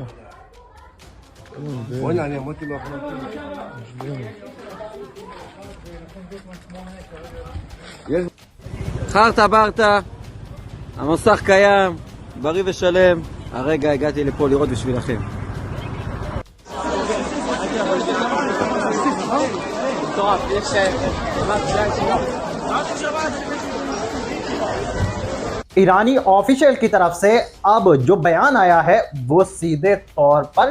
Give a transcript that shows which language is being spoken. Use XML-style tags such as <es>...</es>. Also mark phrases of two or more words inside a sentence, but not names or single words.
<he>בוא'נה, אני אמרתי באחרונה. חרטה ברטה, המסך קיים, בריא ושלם. הרגע הגעתי לפה לראות בשבילכם.</he> <hi>ईरानी ऑफिशियल की तरफ से अब जो बयान आया है वो सीधे तौर पर</hi>